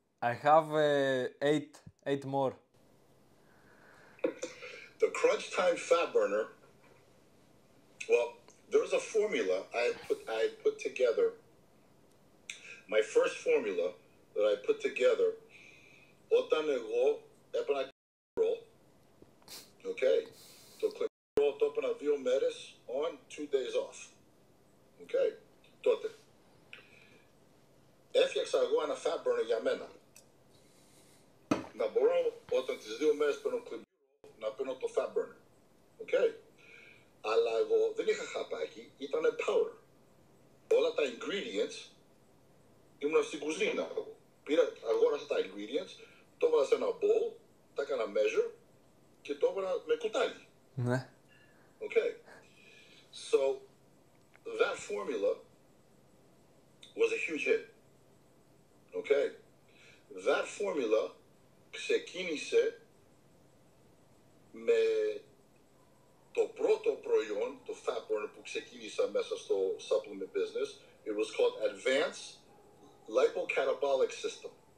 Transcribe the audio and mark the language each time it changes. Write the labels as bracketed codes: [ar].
[en] I have eight more. The crunch time fat burner. Well, there was a formula I put together. My first formula that I put together. [el] Όταν εγώ έπαιρνα roll. [en] Okay. [el] Το roll το έπαιρνα 2 μέρες on, 2 days off. Okay. Τότε. Έφτιαξα εγώ ένα fat burner για μένα. Να μπορώ όταν τις 2 μέρες παίρνω κλειμπή να παίρνω το fat burner. Okay. Αλλά εγώ δεν είχα χαπάκι, ήταν power. Όλα τα ingredients ήμουν στην κουζίνα. Αγόρασα τα ingredients, το έβαλα σε ένα bowl, τα έκανα measure και το έβαλα με κουτάλι. Ναι. [en] Okay. So that formula was a huge hit. Okay. [el] formula ξεκίνησε με το πρώτο προϊόν, το fat burner που ξεκίνησα μέσα στο supplement business. [en] It was called Advanced Lipocatabolic System.